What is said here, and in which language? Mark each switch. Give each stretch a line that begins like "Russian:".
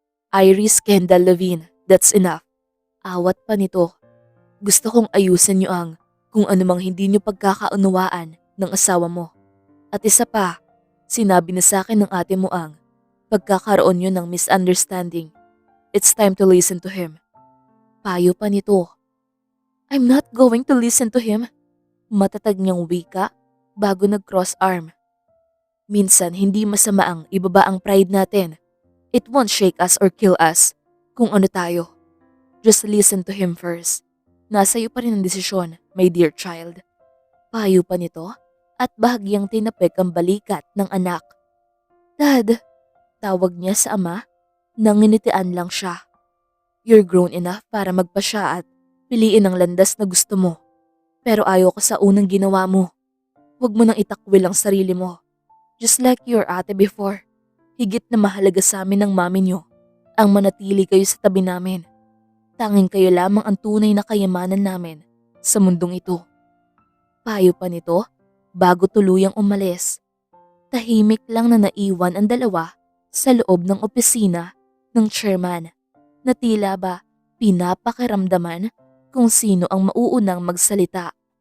English: Iris Kendall Levine, that's enough.
Filipino: Awat pa nito. Gusto kong ayusin niyo ang kung anumang hindi niyo pagkakaunawaan ng asawa mo. At isa pa, sinabi na sa akin ng ate mo ang pagkakaroon niyo ng misunderstanding.
English: It's time to listen to him.
Filipino: Payo pa nito.
English: I'm not going to listen to him.
Filipino: Matatag niyang wika bago nag-cross arm. Minsan hindi masama ang ibaba ang pride natin.
English: It won't shake us or kill us
Filipino: kung ano tayo.
English: Just listen to him first.
Filipino: Nasa iyo pa rin ang desisyon,
English: my dear child.
Filipino: Payo pa nito at bahagyang tinapik ang balikat ng anak. Dad, tawag niya sa ama, nanginitian lang siya.
English: You're grown enough
Filipino: para magpasya at piliin ang landas na gusto mo. Pero ayaw ko sa unang ginawa mo. Huwag mo nang itakwil ang sarili mo.
English: Just like your ate before.
Filipino: Higit na mahalaga sa amin ng mami niyo ang manatili kayo sa tabi namin. Tanging kayo lamang ang tunay na kayamanan namin sa mundong ito. Payo pa nito bago tuluyang umalis. Tahimik lang na naiwan ang dalawa sa loob ng opisina ng chairman na tila ba pinapakiramdaman kung sino ang mauunang magsalita.